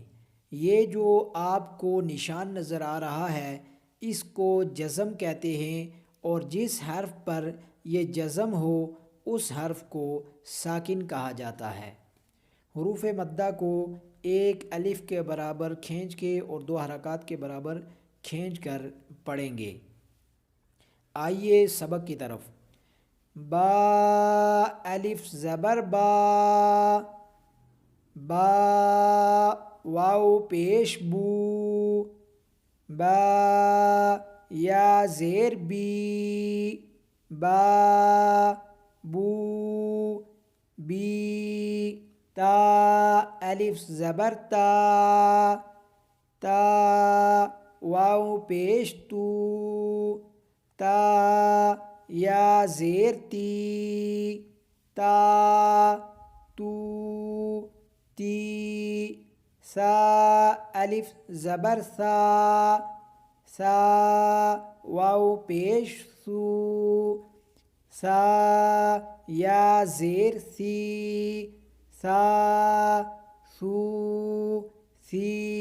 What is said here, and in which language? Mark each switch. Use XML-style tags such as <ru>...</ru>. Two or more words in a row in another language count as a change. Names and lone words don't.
<ur>یہ جو آپ کو نشان نظر آ رہا ہے اس کو جزم کہتے ہیں، اور جس حرف پر یہ جزم ہو اس حرف کو ساکن کہا جاتا ہے۔ حروف مدہ کو ایک الف کے برابر کھینچ کے اور 2 حرکات کے برابر کھینچ کر پڑھیں گے۔ آئیے سبق کی طرف۔ با، الف زبر با، با واو پیش بو، با یا زیر بی، با بو بی۔ تا، الف زبر تا، تا واو پیش تو، تا یا زیر تی، تا تو تی۔ سا، الف زبر سا، سا واو پیش سو، سا یا زیر سی، سا سو سی۔</ur>